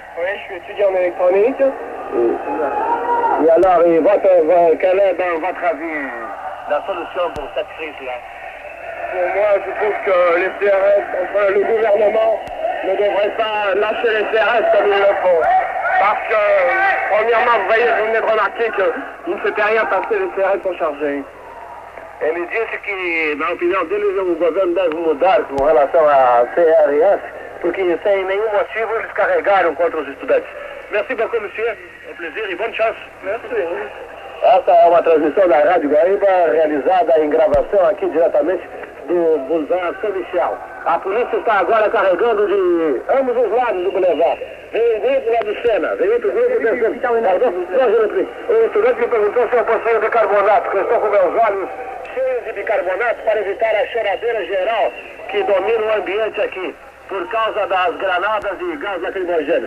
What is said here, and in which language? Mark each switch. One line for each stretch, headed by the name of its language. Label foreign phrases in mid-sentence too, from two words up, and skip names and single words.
French: Oui, je suis étudiant en électronique. Et alors, quel est, dans votre avis, la solution pour cette crise-là? Pour moi, je trouve que les CRS, enfin, le gouvernement ne devrait pas lâcher les CRS comme ils le font. Parce que, premièrement, vous voyez, vous venez de remarquer qu'il ne s'était rien passé, les CRS sont chargés.
Portuguese: Ele disse que, na opinião deles, o governo deve mudar com relação a CRS, porque sem nenhum motivo eles carregaram contra os estudantes.
French: Merci beaucoup, monsieur.
Portuguese: É um prazer e
French: bonne chance. Merci.
Portuguese: Essa é uma transmissão da Rádio Guaíba, realizada em gravação aqui diretamente do Boulevard Saint-Michel. A polícia está agora carregando de ambos os lados do boulevard. Veio um grupo lá do Sena, veio outro grupo descendo. O estudante me perguntou se eu possuía bicarbonato, porque eu estou com meus olhos cheios de bicarbonato para evitar a choradeira geral que domina o ambiente aqui, por causa das granadas e gás lacrimogêneo.